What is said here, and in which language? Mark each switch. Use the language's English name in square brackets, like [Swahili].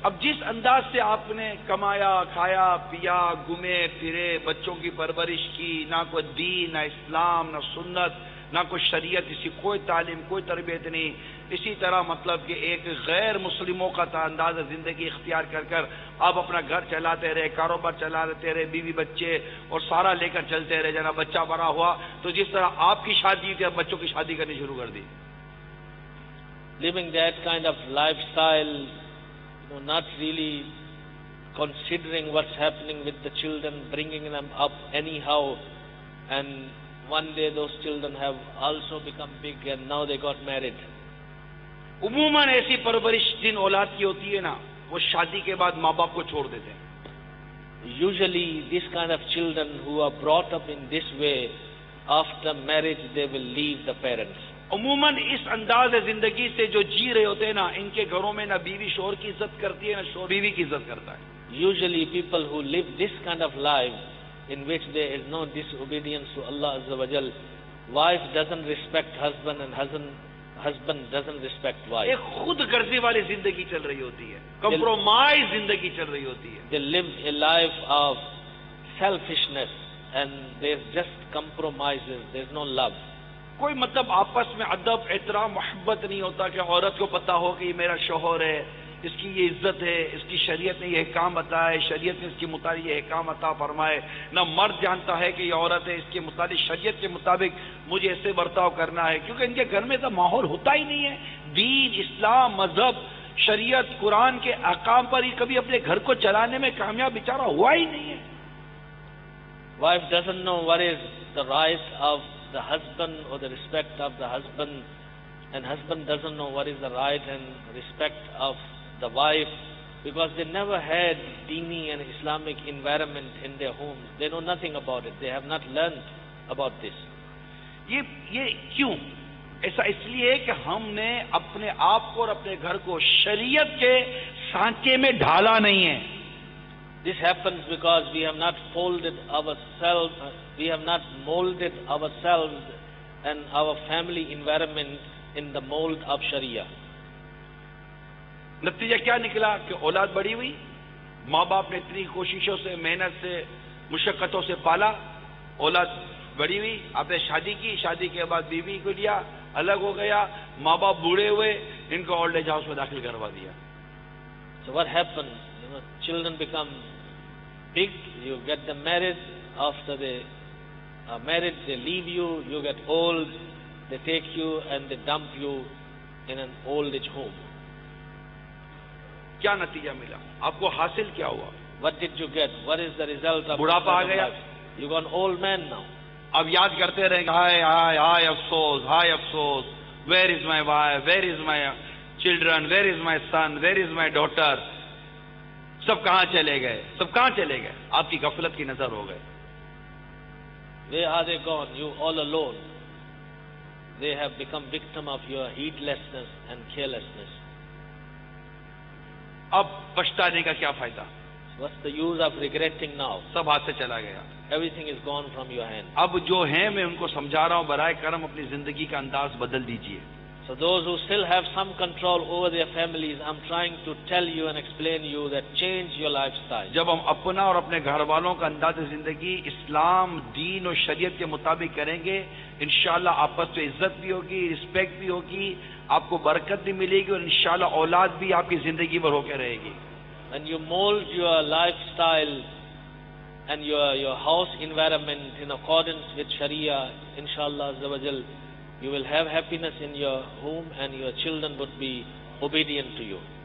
[Hindi] अब जिस अंदाज से आपने कमाया, खाया, पिया, घूमे फिरे, बच्चों की परवरिश की, ना कोई दीन, ना इस्लाम, ना सुन्नत, ना कोई शरीयत, इसी कोई तालीम, कोई तरबियत नहीं, इसी तरह मतलब कि एक गैर मुस्लिमों का अंदाज जिंदगी इख्तियार कर कर आप अपना घर चलाते रहे, कारोबार चलाते रहे, बीवी बच्चे और सारा लेकर चलते रहे। जना बच्चा बड़ा हुआ तो जिस तरह आपकी शादी थी, अब बच्चों की शादी करनी शुरू कर दी। [English] Living that kind of lifestyle, not really considering what's happening with the children, bringing them up anyhow, and one day those children have also become big and now they got married. [Hindi] उमूमन ऐसी परवरिश जिन औलाद की होती है ना, वो शादी के बाद माँ बाप को छोड़ देते हैं। [English] Usually this kind of children who are brought up in this way, after marriage they will leave the parents. [Hindi] उमूमन इस अंदाज जिंदगी से जो जी रहे होते हैं ना, इनके घरों में ना बीवी शोहर की इज्जत करती है, ना शोहर बीवी की इज्जत करता है। [English] Usually people who live this kind of life in which there is no disobedience to Allah Azza wa Jal, wife doesn't respect husband and husband doesn't respect wife. [Hindi] एक खुद गर्जी वाली जिंदगी चल रही होती है, कंप्रोमाइज जिंदगी चल रही होती है। [English] They live a life of selfishness and there's just compromises, there's no love. [Hindi] कोई मतलब आपस में अदब, एहतराम, मोहब्बत नहीं होता कि औरत को पता हो कि ये मेरा शौहर है, इसकी ये इज्जत है, इसकी शरीयत ने ये काम बताया, शरीयत ने इसके मुताबिक ये काम अता फरमाए। ना मर्द जानता है कि ये औरत है, इसके मुताबिक शरीयत के मुताबिक मुझे ऐसे बर्ताव करना है, क्योंकि इनके घर में तो माहौल होता ही नहीं है। दीन, इस्लाम, मजहब, शरीयत, कुरान के अहकाम पर ही कभी अपने घर को चलाने में कामयाब बेचारा हुआ ही नहीं है। [English] Wife doesn't know what is the right of the husband or the respect of the husband, and husband doesn't know what is the right and respect of the wife, because they never had Dini and Islamic environment in their homes. They know nothing about it. They have not learned about this. [Hindi] ये क्यों? ऐसा इसलिए कि हमने अपने आप को और अपने घर को शरीयत के सांचे में ढाला नहीं है। [English] This happens because we have not folded ourselves, we have not molded ourselves and our family environment in the mold of Sharia. [Hindi] नतीजा क्या निकला कि औलाद बड़ी हुई, माँ बाप ने इतनी कोशिशों से, मेहनत से, मुशक्कतों से पाला, औलाद बड़ी हुई, आपने शादी की, शादी के बाद बीवी को लिया, अलग हो गया, माँ बाप बूढ़े हुए, इनको ओल्ड एज हाउस में दाखिल करवा दिया. [English] So what happens? Children become big, you get them married, after they are married, they leave you, you get old, they take you and they dump you in an old age home. [Hindi] क्या नतीजा मिला आपको, हासिल क्या हुआ? [English] What did you get? What is the result of [Hindi] बुढ़ापा आ गया. [English] You got an old man now. [Hindi] अब याद करते रहेंगे, हाय हाय हाय अफसोस, हाय अफसोस, [English] Where is my wife, where is my children, where is my son, where is my daughter. [Hindi] सब कहां चले गए, सब कहां चले गए, आपकी गफलत की नजर हो गए. [English] Where are they gone? You all alone. They have become victim of your heedlessness and carelessness. [Hindi] अब पछताने का क्या फायदा? [English] What's the use of regretting now? [Hindi] सब हाथ से चला गया. [English] Everything is gone from your hand. [Hindi] अब जो है मैं उनको समझा रहा हूं, बराए करम अपनी जिंदगी का अंदाज बदल दीजिए. [English] So those who still have some control over their families, I'm trying to tell you and explain you that change your lifestyle. [Hindi] जब हम अपना और अपने घर वालों का अंदाज जिंदगी इस्लाम, दीन और शरीयत के मुताबिक करेंगे, इंशाअल्लाह आपस में इज्जत भी होगी, रिस्पेक्ट भी होगी, आपको बरकत भी मिलेगी और इंशाअल्लाह औलाद भी आपकी जिंदगी भर होकर रहेगी. [English] When you mold your lifestyle and your house environment in accordance with Sharia, inshallah azza wa jal, you will have happiness in your home and your children would be obedient to you.